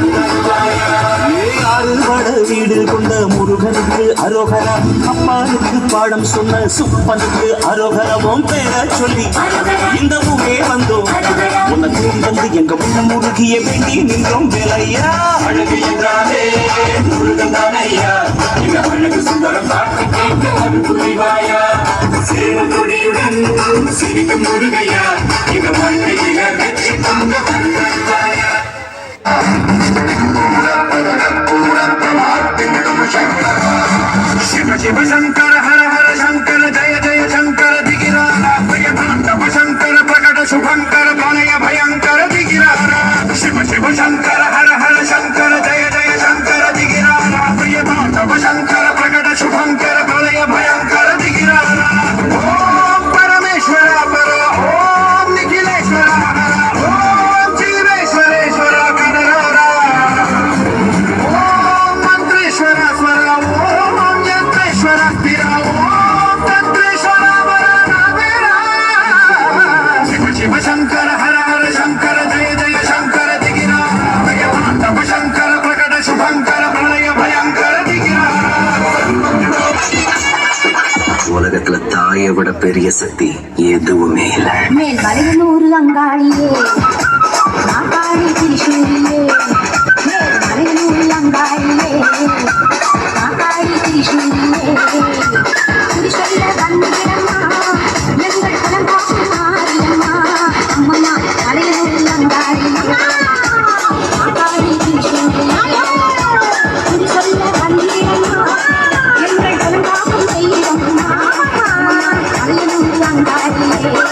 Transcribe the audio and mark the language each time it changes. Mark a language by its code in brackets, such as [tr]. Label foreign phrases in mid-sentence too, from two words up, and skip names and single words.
[ta] ஆறுபட வீடு கொண்ட முருகனுக்கு அரோகரா அப்பானுக்கு பாடம் சொன்ன சுப்பனுக்கு அரோகரவும் பேர சொல்லி இந்த ஊரே வந்தோம் உன்னை தேடி வந்து எங்க முன்ன முருகிய வேண்டி நின்றோம் வேலையா அழகு என்றாலே முருகன் தானையா இவன் அழகு சுந்தரம் பாட்டு கேட்டு புரிவாயா சேவத்தொடியுடன் சிரிக்கும் முருகையா இவன் வாழ்க்கையில வெற்றி கொண்ட [sa] शिव शिव शंकर हर हर शंकर जय जय शंकर दिगिरारा प्रिय तांडव शंकर प्रकट शुभंकर प्रलय भयंकर दिगिरारा शिव शिव शंकर हर हर शंकर जय जय शंकर दिगिरारा प्रिय तांडव शंकर प्रकट शुभंकर प्रलय भयंकर दिगिरारा ओम परमेश्वर पर ओम निखिलेश्वर हर ओम जीवेश्वरेश्वर कनरारा ओम मंत्रेश्वर स्वर ओम यंत्रेश्वर स्थिर ओम तंत्रेश्वर वरनावेरा शिव शिव शंकर हर हर शंकर जय जय शंकर दिगिरारा प्रिय तांडव शंकर प्रकट शुभंकर प्रलय भयंकर दिगिरारा [ta] உலகத்துல தாயை விட பெரிய சக்தி எதுவுமே இல்லை. மேல் மலையனூர் அங்காளியே நாகாளி திரிசூலியே மேல் மலையனூர் அங்காளியே நாகாளி திரிசூலியே திரிசூல வந்திரம்மா எங்கள் குலம் காக்கும் மாரியம்மா அம்மம்மா மலையனூர் அங்காளியே நாகாளி திரிசூலியே திரிசூல வந்திரம்மா எங்கள் குலம் காக்கும் தெய்வம்மா மலையனூர் அங்காளியே